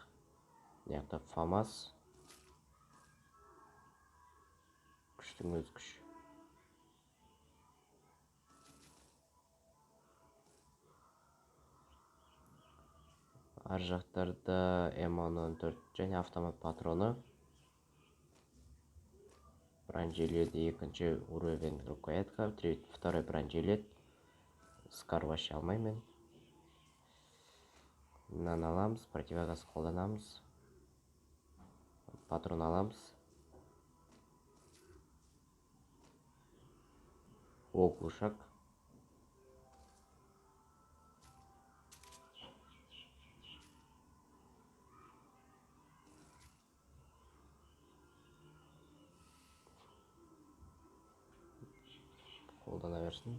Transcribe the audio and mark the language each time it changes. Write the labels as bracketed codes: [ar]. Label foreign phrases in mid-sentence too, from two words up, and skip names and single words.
[kk] Мыняқта ФАМАС. Күштің өз күш. Ар жақтарда М14 және автомат патроны. Бронежилет екінші уровень рукоятка. [ru] Второй бронежилет. Скар вообще алмаймын. [kk] Мынаны аламыз, противогаз қолданамыз. Патрон аламыз. Оглушак. Қолдана берсін.